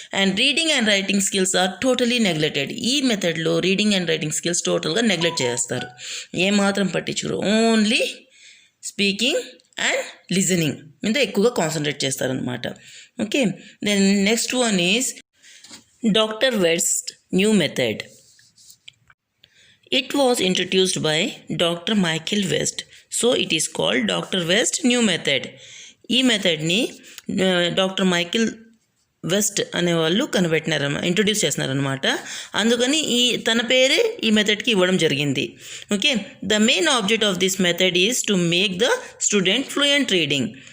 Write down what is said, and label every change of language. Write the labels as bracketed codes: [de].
[en] And reading and writing skills are totally neglected. [te] ఈ మెథడ్లో reading and writing skills టోటల్గా neglect చేస్తారు, ఏమాత్రం పట్టించుకోరు. ఓన్లీ స్పీకింగ్ అండ్ లిజనింగ్ మీద ఎక్కువగా కాన్సన్ట్రేట్ చేస్తారనమాట. [en] Okay, then next one is doctor West new method. It was introduced by Dr. Michael West, so it is called Dr. West new method. [te] ఈ మెథడ్ని doctor Michael west అనేవాళ్ళు introduce చేస్తున్నారనమాట. అందుకని తన పేరే ఈ మెథడ్కి ఇవ్వడం జరిగింది. [en] Okay, the main object of this method is to make the student fluent reading.